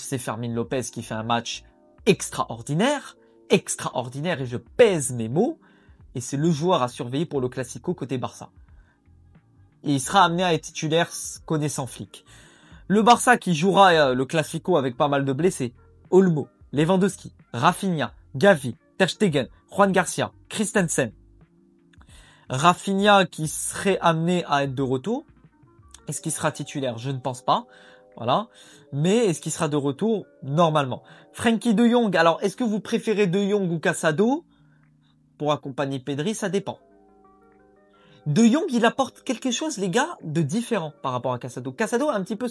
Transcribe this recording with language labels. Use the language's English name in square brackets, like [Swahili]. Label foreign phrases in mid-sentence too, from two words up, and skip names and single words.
[French] C'est Fermin Lopez qui fait un match extraordinaire. Extraordinaire, et je pèse mes mots. Et c'est le joueur à surveiller pour le Classico côté Barça. Et il sera amené à être titulaire connaissant Flick. Le Barça qui jouera le Classico avec pas mal de blessés. Olmo, Lewandowski, Rafinha, Gavi, Ter Stegen, Juan Garcia, Christensen. Rafinha qui serait amené à être de retour. Est-ce qu'il sera titulaire? Je ne pense pas. Voilà. Mais est-ce qu'il sera de retour? Normalement. Frenkie de Jong. Alors, est-ce que vous préférez de Jong ou Casado pour accompagner Pedri? Ça dépend. De Jong, il apporte quelque chose, les gars, de différent par rapport à Casado.